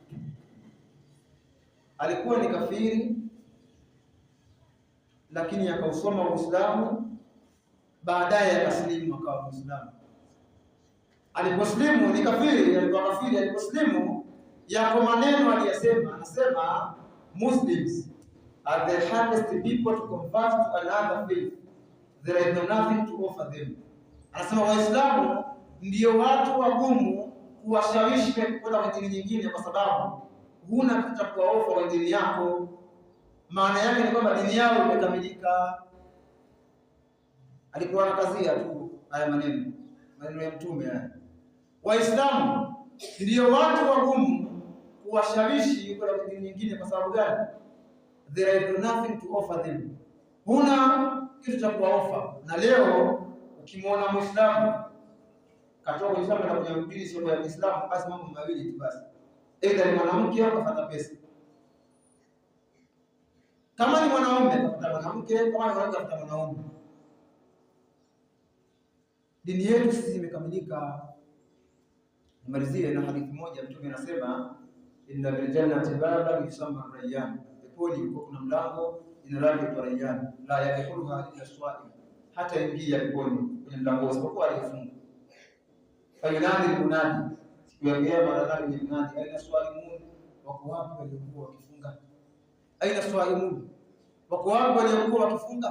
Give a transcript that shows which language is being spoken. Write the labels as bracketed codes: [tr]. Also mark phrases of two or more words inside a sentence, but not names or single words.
[sw] Alikuwa ni kafiri, lakini akausoma Uislamu, baadaye akasilimu akawa Muislamu. Aliposlimu ni kafiri, alikuwa kafiri. Aliposlimu yako maneno aliyasema, anasema [en] Muslims are the hardest people to convert to another faith. There is nothing to offer them. [sw] Anasema Waislamu ndio watu wagumu kuwashawishi kwenda kwenye dini nyingine, kwa sababu huna kitu cha kuwaofa kwenye dini yako. Maana yake ni kwamba dini yao imekamilika. Alikuwa anakazia tu haya maneno ya Mtume haya. Waislamu ndio watu wagumu kuwashawishi kwenda kwenye dini nyingine, kwa sababu gani? [en] There is nothing to offer them. [sw] Huna kitu cha kuwaofa. Na leo ukimwona Muislamu katoka Uislamu na kwenye mpili sio ya Uislamu, basi mambo mawili tu basi. Aidha ni mwanamke au kafata pesa. Kama ni mwanaume kafata mwanamke, kama ni mwanamke kafata mwanaume. Dini yetu sisi imekamilika. Nimalizie na hadithi moja. Mtume anasema [ar] إن بالجنة بابا يسمى ريان, [sw] peponi kuna mlango jina lake ni Rayyan, [ar] لا يدخلها إلا الصائم, [sw] hata ingia peponi kwenye mlango isipokuwa aliyefunga. [ar] فينادي مناد, [sw] siku ya kiyama nadhani ni munadi, [ar] أين الصائمون, [sw] wako wapi waliokuwa wakifunga? [ar] أين الصائمون, [sw] wako wapi waliokuwa wakifunga?